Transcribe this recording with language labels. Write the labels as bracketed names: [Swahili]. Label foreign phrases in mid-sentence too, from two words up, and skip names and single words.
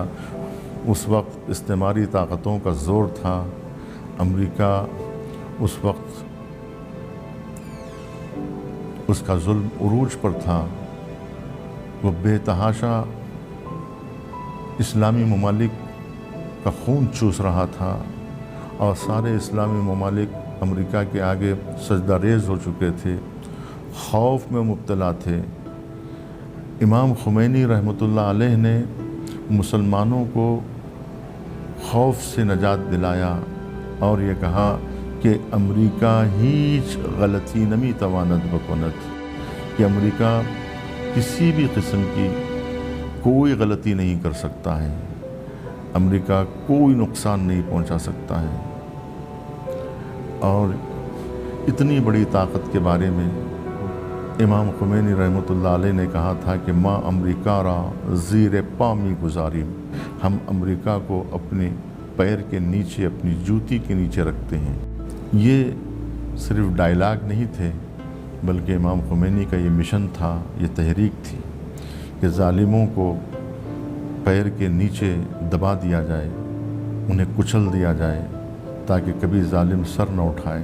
[Urdu] اس وقت استعماری طاقتوں کا زور تھا، امریکہ اس وقت اس کا ظلم عروج پر تھا، وہ بے تحاشا اسلامی ممالک کا خون چوس رہا تھا، اور سارے اسلامی ممالک امریکہ کے آگے سجدہ ریز ہو چکے تھے، خوف میں مبتلا تھے۔ امام خمینی رحمۃ اللہ علیہ نے مسلمانوں کو خوف سے نجات دلایا اور یہ کہا کہ امریکہ [Persian] ہیچ غلطی نمی تواند بکند، [Urdu] کہ امریکہ کسی بھی قسم کی کوئی غلطی نہیں کر سکتا ہے، امریکہ کوئی نقصان نہیں پہنچا سکتا ہے۔ اور اتنی بڑی طاقت کے بارے میں امام خمینی رحمۃ اللہ علیہ نے کہا تھا کہ [Persian] ماں امریکہ را زیر پامی گزاریم، [Urdu] ہم امریکہ کو اپنے پیر کے نیچے، اپنی جوتی کے نیچے رکھتے ہیں۔ یہ صرف ڈائلاگ نہیں تھے، بلکہ امام خمینی کا یہ مشن تھا، یہ تحریک تھی کہ ظالموں کو پیر کے نیچے دبا دیا جائے، انہیں کچل دیا جائے تاکہ کبھی ظالم سر نہ اٹھائے۔